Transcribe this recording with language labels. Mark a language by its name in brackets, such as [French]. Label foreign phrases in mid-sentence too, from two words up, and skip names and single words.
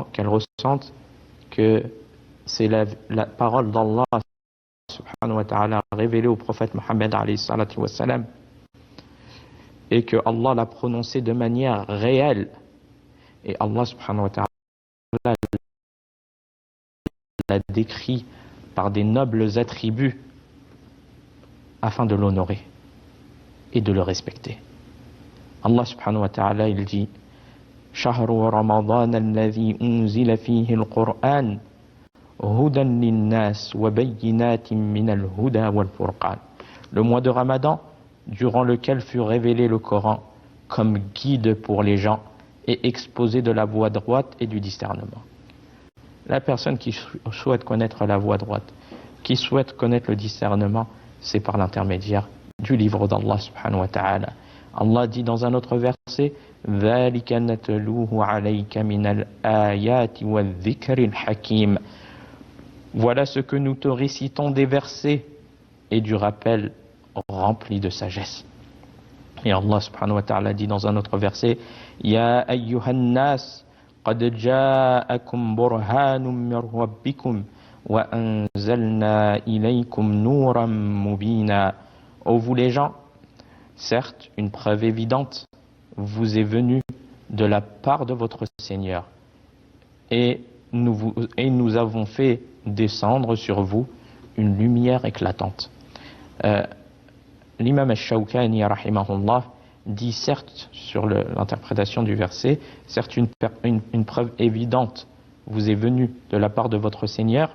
[French] qu'elle ressente que c'est la parole d'Allah [Arabic] سبحانه وتعالى [French] révélée au prophète Mohammed [Arabic] عليه الصلاة والسلام, [French] et que Allah l'a prononcée de manière réelle, et Allah [Arabic] سبحانه وتعالى [French] l'a décrit par des nobles attributs afin de l'honorer et de le respecter. Allah [Arabic] سبحانه وتعالى, [French] il dit: [Arabic] شهر رمضان الذي أنزل فيه القرآن هدى للناس وبينات من الهدى والفرقان. [French] Le mois de Ramadan, durant lequel fut révélé le Coran comme guide pour les gens et exposé de la voie droite et du discernement. La personne qui souhaite connaître la voie droite, qui souhaite connaître le discernement, c'est par l'intermédiaire du livre d'Allah [Arabic] سبحانه وتعالى. [French] Allah dit dans un autre verset: [Arabic] ذَلِكَ نَتْلُوهُ عَلَيْكَ مِنَ الْآيَاتِ وَالذِّكْرِ الْحَكِيمِ. [French] Voilà ce que nous te récitons des versets et du rappel rempli de sagesse. Et Allah [Arabic] سبحانه وتعالى [French] dit dans un autre verset: [Arabic] يا أيها الناس قد جاءكم برهان من ربكم وأنزلنا إليكم نورا مبينا. [French] Ô vous les gens, certes une preuve évidente vous est venue de la part de votre Seigneur, et nous avons fait descendre sur vous une lumière éclatante. L'imam al-Shawkani rahimahullah dit, certes, sur l'interprétation du verset, certes une preuve évidente vous est venue de la part de votre Seigneur.